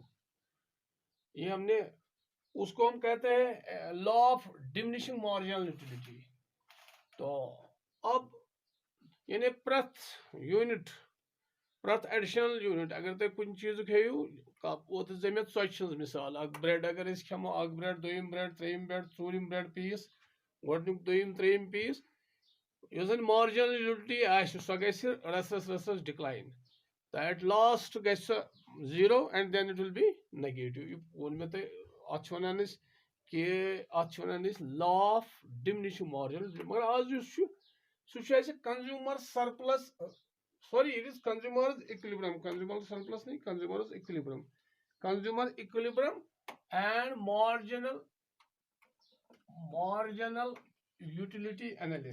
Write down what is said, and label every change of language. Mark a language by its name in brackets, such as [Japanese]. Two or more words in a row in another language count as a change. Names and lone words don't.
[Hindi] ये हमने उसको हम कहते हैं [English] law of diminishing marginal utility. [Kashmiri] तो अब यानी प्रथ एडिशनल यूनिट अगर तुम कुछ चीज हेयू वो मे च मिसाल ब्रेड अगर खमो ब्रेड दोम ब्रेड त्रेम ब्रेड चूरम ब्रेड पीस गोडनुक दोम त्रेम पीस [English] marginal utility [Kashmiri] सो गि रस डिक्लाइन। [English] तो at last गि zero and then it will be negative. [Kashmiri] वो मे तुम वन कि [English] law of diminishing marginal. [Hindi] मगर आज [English] consumer surplus, sorry it is consumer equilibrium, consumer surplus नहीं, consumer equilibrium, consumer equilibrium and marginal utility analysis.